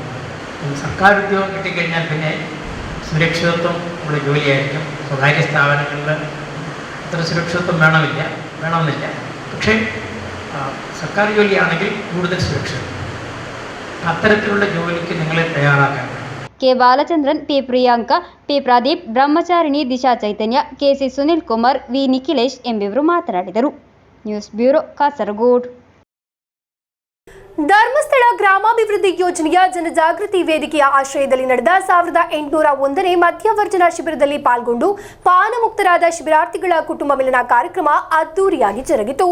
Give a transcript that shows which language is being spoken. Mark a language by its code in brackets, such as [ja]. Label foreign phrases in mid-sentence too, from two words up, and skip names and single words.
[ml] സർക്കാർ ഉദ്യോഗം കിട്ടിക്കഴിഞ്ഞാൽ പിന്നെ സുരക്ഷിതത്വം ഉള്ള ജോലിയായിരിക്കും. സ്വകാര്യ സ്ഥാപനങ്ങളിൽ അത്ര സുരക്ഷിതത്വം വേണമെന്നില്ല. പക്ഷേ സർക്കാർ ജോലിയാണെങ്കിൽ കൂടുതൽ സുരക്ഷിതം. അത്തരത്തിലുള്ള ജോലിക്ക് നിങ്ങളെ തയ്യാറാക്കാൻ [kn] ಕೆ ಬಾಲಚಂದ್ರನ್, ಪಿ ಪ್ರಿಯಾಂಕ, ಪಿ ಪ್ರದೀಪ್, ಬ್ರಹ್ಮಚಾರಿಣಿ ದಿಶಾ ಚೈತನ್ಯ, ಕೆಸಿ ಸುನಿಲ್ ಕುಮಾರ್, ವಿ ನಿಖಿಲೇಶ್ ಎಂಬಿವರು ಮಾತನಾಡಿದರು. ನ್ಯೂಸ್ ಬ್ಯೂರೋ, ಕಾಸರಗೋಡು. ಧರ್ಮಸ್ಥಳ ಗ್ರಾಮಾಭಿವೃದ್ಧಿ ಯೋಜನೆಯ ಜನಜಾಗೃತಿ ವೇದಿಕೆಯ ಆಶ್ರಯದಲ್ಲಿ ನಡೆದ 1801ನೇ ಮಧ್ಯವರ್ಜನ ಶಿಬಿರದಲ್ಲಿ ಪಾಲ್ಗೊಂಡು ಪಾನಮುಕ್ತರಾದ ಶಿಬಿರಾರ್ಥಿಗಳ ಕುಟುಂಬ ಮಿಲನ ಕಾರ್ಯಕ್ರಮ ಅದ್ದೂರಿಯಾಗಿ ಜರುಗಿತು.